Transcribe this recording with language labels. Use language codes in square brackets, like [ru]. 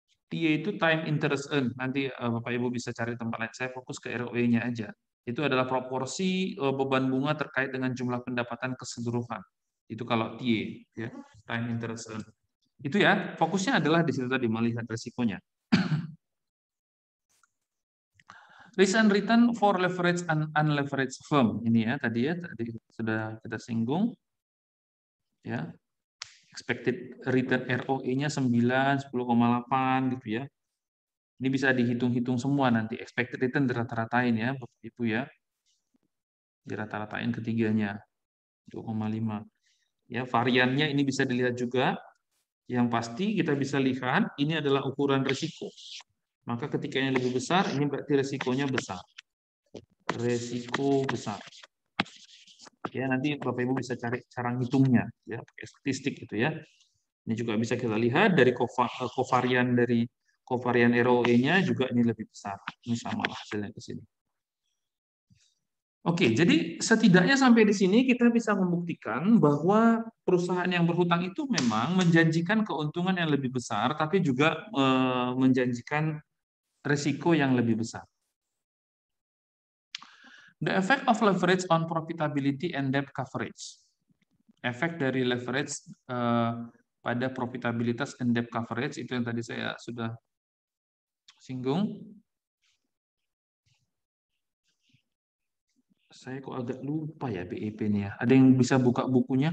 [id] TIE itu time interest earn. Nanti Bapak Ibu bisa cari tempat lain. Saya fokus ke ROE-nya aja. Itu adalah proporsi beban bunga terkait dengan jumlah pendapatan keseluruhan. Itu kalau TIE, ya, time interest earn. Itu ya, fokusnya adalah di situ tadi, melihat resikonya. [en] Risk and return for leverage and unleveraged firm. [id] Ini ya, tadi sudah kita singgung. Ya. Expected return ROE-nya 9, 10,8 gitu ya. Ini bisa dihitung-hitung semua nanti. Expected return dirata-ratain ya, Bapak Ibu ya. Dirata-ratain ketiganya. 2,5. Ya, variannya ini bisa dilihat juga. Yang pasti kita bisa lihat ini adalah ukuran risiko. Maka ketika yang lebih besar, ini berarti risikonya besar. Risiko besar. Ya, nanti Bapak Ibu bisa cari cara ngitungnya ya, pakai statistik gitu ya. Ini juga bisa kita lihat dari kovarian ROE-nya juga ini lebih besar. Ini sama lah hasilnya ke sini. Oke, jadi setidaknya sampai di sini kita bisa membuktikan bahwa perusahaan yang berhutang itu memang menjanjikan keuntungan yang lebih besar, tapi juga menjanjikan risiko yang lebih besar. [en] The effect of leverage on profitability and debt coverage. [id] Efek dari leverage pada profitabilitas [en] and debt coverage [id] itu yang tadi saya sudah singgung. Saya kok agak lupa ya BEP ini ya. Ada yang bisa buka bukunya?